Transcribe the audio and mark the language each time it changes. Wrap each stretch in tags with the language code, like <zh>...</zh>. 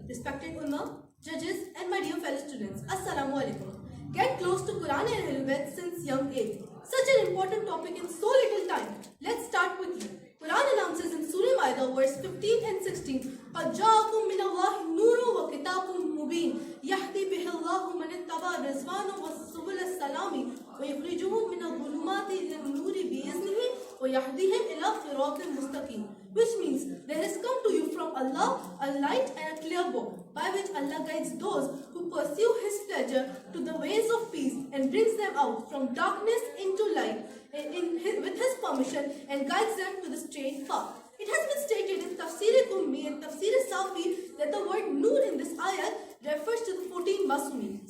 <en>Respected Ulama, judges and my dear fellow students, Assalamu alaikum. Get close to Quran and Ahlul Bayt since young age. Such an important topic in so little time. Let's start quickly. Quran announces in Surah Ma'idah verse 15 and 16,</en> <ar>قَدْ جَاءَكُم مِّنَ اللَّهِ نُورٌ وَكِتَابٌ مُّبِينٌ يَهْدِي بِهِ اللَّهُ مَنِ اتَّبَعَ رِضْوَانَهُ وَسُبُلَ السَّلَامِ وَيُخْرِجُهُم مِّنَ الظُّلُمَاتِ إِلَى النُّورِ بِإِذْنِهِ وَيَهْدِيهِمْ إِلَى صِرَاطٍ مُّسْتَقِيمٍ.</ar> <en>Which means there has come to you from Allah a light and a clear book by which Allah guides those who pursue His pleasure to the ways of peace and brings them out from darkness into light with His permission and guides them to the straight path. It has been stated in Tafsir Ummi and Tafsir Safi that the word Noor in this ayat refers to the 14 Masumi.</en>